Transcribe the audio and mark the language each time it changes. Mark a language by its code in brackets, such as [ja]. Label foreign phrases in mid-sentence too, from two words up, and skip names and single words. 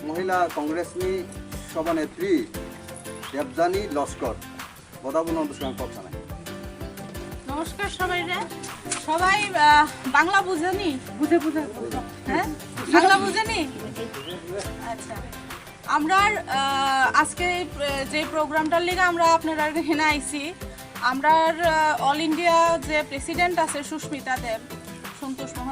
[brx] महिला कांग्रेसनि सभानेत्री देबजानी लस्कर बदाबुन अनुष्ठान करछाने [syl] नमस्कार সবাই বাংলা বুঝেনি হ্যাঁ বাংলা বুঝেনি আচ্ছা আমরা আজকে যে প্রোগ্রামটার লিগে আমরা আপনারা এখানে আইছি আমরা [en] All India [syl] যে প্রেসিডেন্ট আছে সুস্মিতা দেব সন্তোষ মোহন